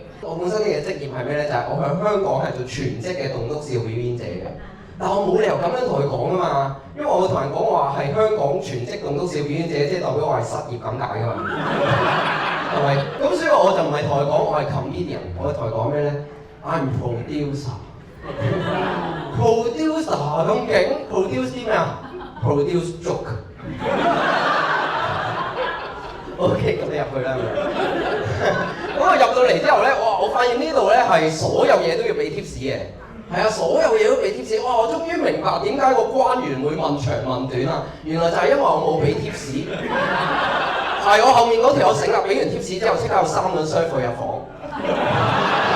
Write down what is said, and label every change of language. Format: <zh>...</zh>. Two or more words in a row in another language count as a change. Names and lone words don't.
<yue>我本身嘅職業係咩咧？就係、我喺香港係做全職嘅棟篤笑表演者嘅。但我冇理由咁樣同佢講啊嘛，因為我會同人講話係香港全職棟篤笑表演者，即係代表我係失業咁解㗎嘛。係咪？咁所以我就唔係同佢講我係 comedian， 我係同佢講咩咧 ？</yue> <en>I'm producer。</en> <yue>producer 咁勁 ，produce 啲咩啊 ？</yue> <en>produce joke。</en> <yue>OK， 咁你入去啦。咁我入到嚟之後咧，哇！我發現呢度咧係所有嘢都要俾 tips 嘅。係啊，所有嘢都俾 tips。哇！我終於明白點解個關員會問長問短啦。原來就係因為我冇俾 tips。係我後面嗰條友醒啦，俾完 tips 之後，即刻有3輪 serve 入房。</yue>